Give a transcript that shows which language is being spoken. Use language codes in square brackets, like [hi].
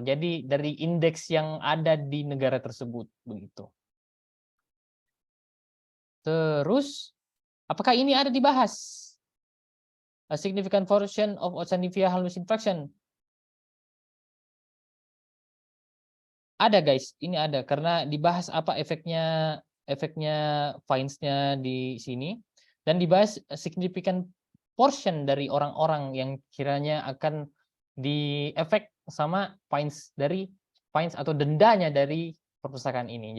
[id] Jadi dari indeks yang ada di negara tersebut begitu. Terus apakah ini ada dibahas? [en] A significant portion of outstanding via harmless infraction. [id] Ada guys, ini ada karena dibahas apa efeknya fines-nya di sini, dan dibahas [en] significant portion [id] dari orang-orang yang kiranya akan diefek sama fines atau dendanya dari perpustakaan ini.